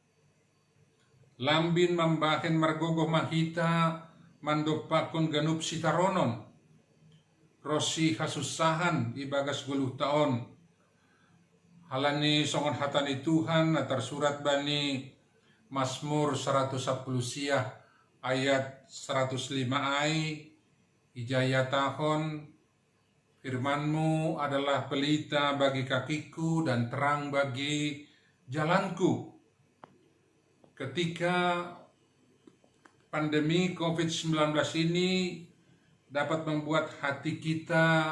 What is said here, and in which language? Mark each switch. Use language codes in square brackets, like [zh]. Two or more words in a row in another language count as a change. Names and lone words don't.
[bts] lambin mambahen margogo mahita mandopakon ganup sitaronon rosi hasusahan ibagas 10 taon halani songon hatani Tuhan na tersurat bani Mazmur 110 siah ayat 105 ai ijayatahon [id] firmanmu adalah pelita bagi kakiku dan terang bagi jalanku. Ketika pandemi COVID-19 ini dapat membuat hati kita